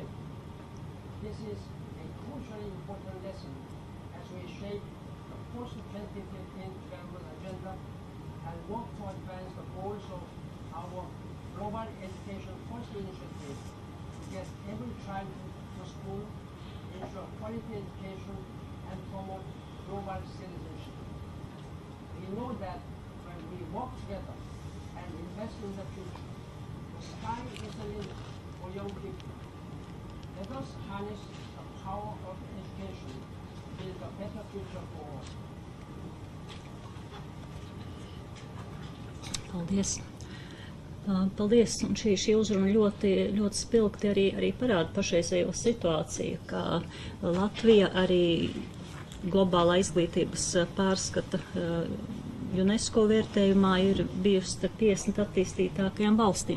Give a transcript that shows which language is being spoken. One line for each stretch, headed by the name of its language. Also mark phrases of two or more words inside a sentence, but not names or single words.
English: This is a crucially important lesson as we shape the post-2015 development agenda and work to advance the goals of our Global Education First initiative to get every child to school, ensure quality education, that when we work together and invest in the future, the sky is the limit for young people. Let us harness the power of education to build a better future for all.
Latvian: Paldies. Paldies, un šī uzruna ļoti spilgti arī parāda pašreizējo situāciju, kā Latvija arī globālā izglītības pārskata UNESCO vērtējumā ir bijusi starp 50 attīstītākajām valstīm.